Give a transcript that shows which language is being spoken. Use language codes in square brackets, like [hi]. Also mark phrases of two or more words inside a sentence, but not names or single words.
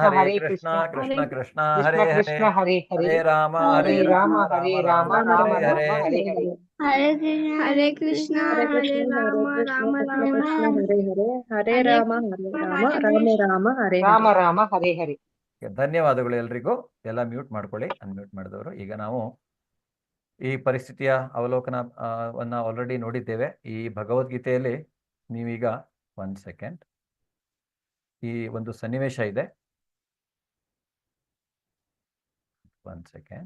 [kn] ಹರೇ ಹರೇ ಕೃಷ್ಣ ಕೃಷ್ಣ ಕೃಷ್ಣ ಕೃಷ್ಣ ಹರೇ ಹರೇ. ಕೃಷ್ಣ ಹರೇ ಹರೇ. ಹರೇ ರಾಮ ಹರೇ ರಾಮ ಹರೇ ರಾಮ ರಾಮ ಹರೇ ರಾಮ ಹರೇ. ಹರೇ ಹರೇ. ಹರೇ ಕೃಷ್ಣ ಹರೇ ರಾಮ ರಾಮ ರಾಮ ಹರೇ ಹರೇ. ಹರೇ ರಾಮ ರಾಮ ರಾಮ ಹರೇ ರಾಮ ರಾಮ ಹರೇ ಹರೇ. ಧನ್ಯವಾದಗಳು ಎಲ್ರಿಗೂ. ಎಲ್ಲ ಮ್ಯೂಟ್ ಮಾಡ್ಕೊಳ್ಳಿ, ಅನ್ಮ್ಯೂಟ್ ಮಾಡಿದವರು. ಈಗ ನಾವು ಈ ಪರಿಸ್ಥಿತಿಯ ಅವಲೋಕನ ಆಲ್ರೆಡಿ ನೋಡಿದ್ದೇವೆ. ಈ ಭಗವದ್ಗೀತೆಯಲ್ಲಿ ನೀವೀಗ 1 ಸೆಕೆಂಡ್, ಈ ಒಂದು ಸನ್ನಿವೇಶ ಇದೆ. 1 ಸೆಕೆಂಡ್.